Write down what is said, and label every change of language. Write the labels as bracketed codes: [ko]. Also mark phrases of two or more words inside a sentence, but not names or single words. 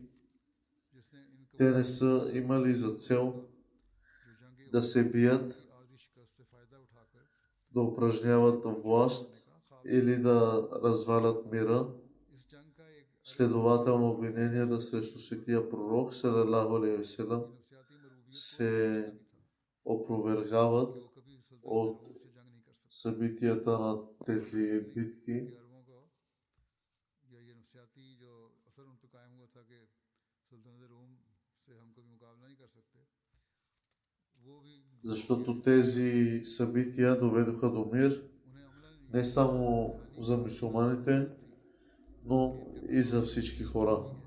[bg] Те не са имали за цел да се бият, да упражняват власт или да развалят мира. Следователно обвиненията срещу светия пророк [ar] صلى الله عليه وسلم [bg] се опровергават от събитията на тези битки. Защото тези събития доведоха до мир не само за мюсюлманите, но и за всички хора.